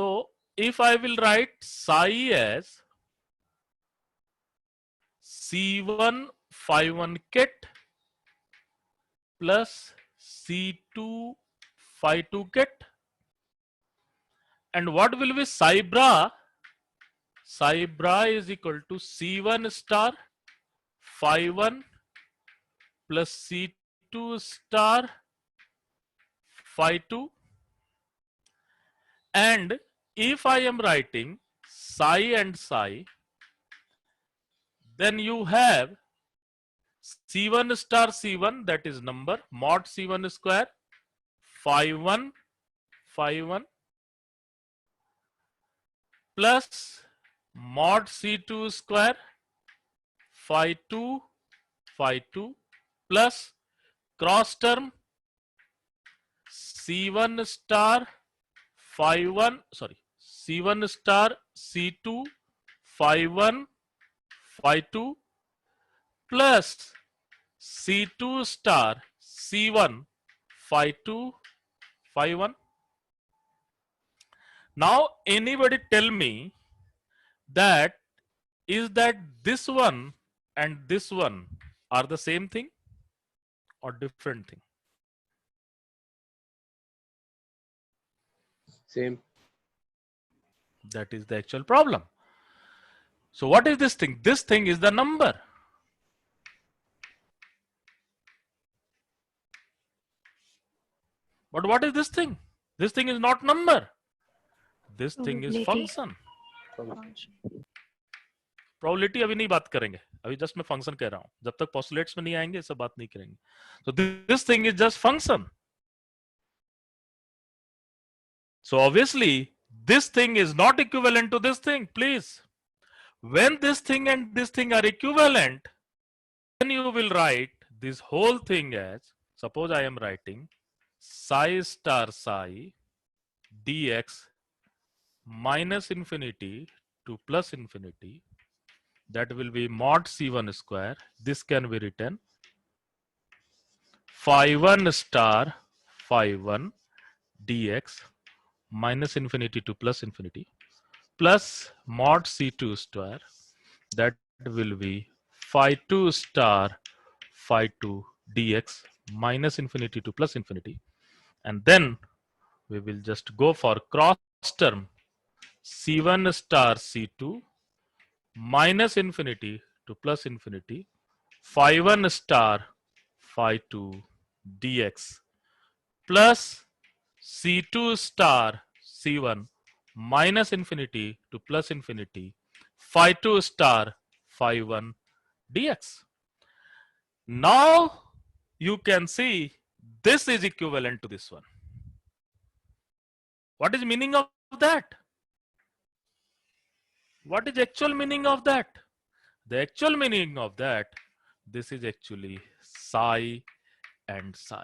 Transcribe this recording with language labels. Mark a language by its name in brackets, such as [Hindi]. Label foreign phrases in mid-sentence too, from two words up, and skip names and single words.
[English] So if I will write psi as C1 phi1 kit plus C2 phi2 kit, and what will be psi bra? Psi bra is equal to C1 star phi1 plus C2 star phi2. And if I am writing psi and psi, then you have C1 star C1, that is number, mod C1 square phi1 phi1 plus mod C2 square phi2 phi2 plus cross term C1 star phi1, sorry, C1 star C2 phi1 phi2 plus C2 star C1 phi2 phi1. Now anybody tell me that is that this one and this one are the same thing or different thing? Same. That is the actual problem. So what is this thing? This thing is the number. But what is this thing? This thing is not number. This thing is function. [Hindi] Probability अभी नहीं बात करेंगे, अभी जस्ट मैं फंक्शन कह रहा हूं, जब तक postulates में नहीं आएंगे सब बात नहीं करेंगे. [English] So this thing is just function. So obviously this thing is not equivalent to this thing. Please, when this thing and this thing are equivalent, then you will write this whole thing as, suppose I am writing psi star psi dx minus infinity to plus infinity, that will be mod C1 square. This can be written phi1 star phi1 dx minus infinity to plus infinity plus mod C2 square, that will be phi2 star phi2 dx minus infinity to plus infinity, and then we will just go for cross term C1 star C2 minus infinity to plus infinity phi1 star phi2 dx plus C2 star C1 minus infinity to plus infinity phi2 star phi1 dx. Now you can see this is equivalent to this one. What is meaning of that? What is actual meaning of that? The actual meaning of that, this is actually psi and psi.